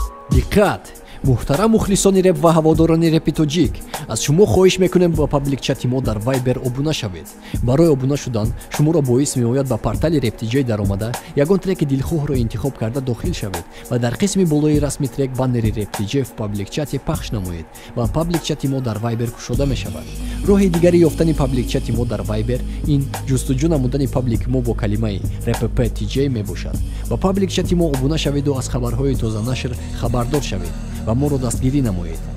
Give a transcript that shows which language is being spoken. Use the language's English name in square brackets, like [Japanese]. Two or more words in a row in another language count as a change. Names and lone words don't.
[Tajik] Диққат! Муҳтарам мухлисони рэп ва ҳаводорони рэпи тоҷик, аз шумо хоҳиш мекунем ба паблик чати мо дар Viber обуна шавед. Барои обуна шудан шуморо боис меояд ба портали Rap D J даромада, ягон треки дилхоҳро интихоб карда дохил шавед ва дар қисми болои расми трек баннери Rap D J [Russian] в паблик чате [Tajik] пахш намоед ва паблик чати мо дар Viber кушода мешавад. Роҳи дигари ёфтани паблик чати мо дар Viber ин ҷустуҷӯ намудани паблик мо бо калимаи Р П П Т Ҷ мебошад. Ба паблик чати мо обуна шаведу аз хабарҳои тоза нашр хабардор шавед ва моро дастгирӣ намоед.